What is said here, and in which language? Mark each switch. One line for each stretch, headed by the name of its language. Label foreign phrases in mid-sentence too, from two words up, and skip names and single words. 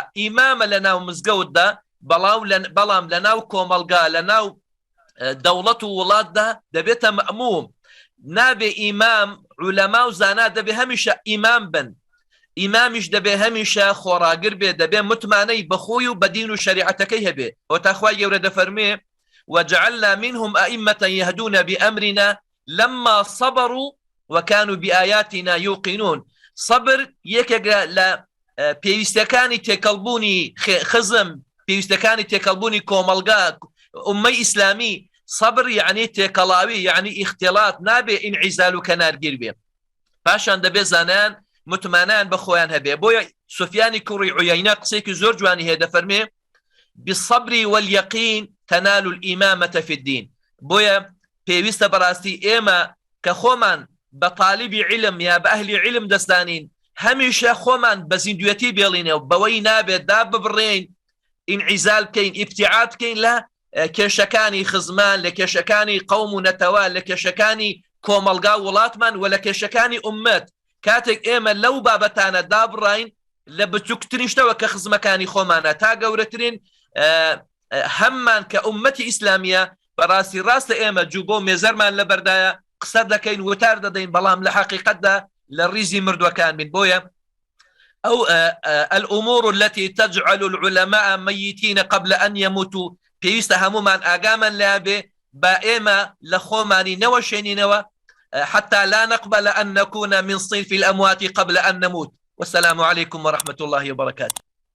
Central Kurdish: ئیمامە لە ناو مزگەوتدا، بەڵام لە ناو کۆمەڵگا، لە ناو دەوڵەت و وڵاتدا دەبێتە مەئموم. نابێ ئیمام علەما و زانا دەبێ هەمیشە ئیمام بن ئیمامیش دەبێ هەمیشە خۆڕاگر بێ دەبێ متمانەی بەخۆی و بەدین و شریعەتەکەی هەبێ و تاخوای گەورە دەفەرمێ
Arabic: وجعلنا منهم أئمة يهدون بأمرنا لما صبروا وكانوا بآياتنا يوقنون
Central Kurdish: صبر یەکێک لە پێویستەکانی تێکەڵبوونی خزم پێویستەکانی تێکەڵبوونی کۆمەلگا ئومەی ئیسلامی صبر یعنی تێکەڵاوی یعنی ئیختیڵات نابێ ئینعیزال و کەنارگیر بێ پاشان دەبێ زانان متمانان بە خۆیان هەبێ بۆیە سفیانی کوڕی عویەینە قسێکی زۆر جوانی هەیە دەفەرمێ
Arabic: بالصبر واليقين تنال الإمامة في الدين
Central Kurdish: بۆیە پێویستە بەڕاستی ئێمە کە خۆمان بە طالبی علم یا بە ئەهلی علم دەستانین هەمیشە خۆمان بە زیندوێتی بێڵینەوە بەوەی نابێت دا ببڕێین ئینعیزال بکەین ئیبتیعاد بکەین لە کێشەکانی خزمان لە کێشەکانی قەوم و نەتەوا لە کێشەکانی کۆمەلگا وڵاتمان و لە کێشەکانی ئومەت کاتێک ئێمە لەو بابەتانە دابڕین لە بچووکترین شتەوە کە خزمەکانی خۆمانە تا گەورەترین هەممان کە ئومەتی ئیسلامیە بەڕاستی ڕاستە ئێمە جوو بۆ مێزەرمان لە بەردایە قسە دەکەین وتار دەدەین بەڵام لە حقیقەتدا لە ڕیزی مردوەکان بین بۆیە
Arabic: أو الأمور التي تجعل العلماء ميتين قبل أن يموتوا
Central Kurdish: پێویستە هەمومان ئاگامان لابێ با ئێمە لە خۆمانی نەوەشێنینەوە
Arabic: حتى لا نقبل أن نكون من صنف الأموات قبل أن نموت والسلام عليكم ورحمة الله وبركاته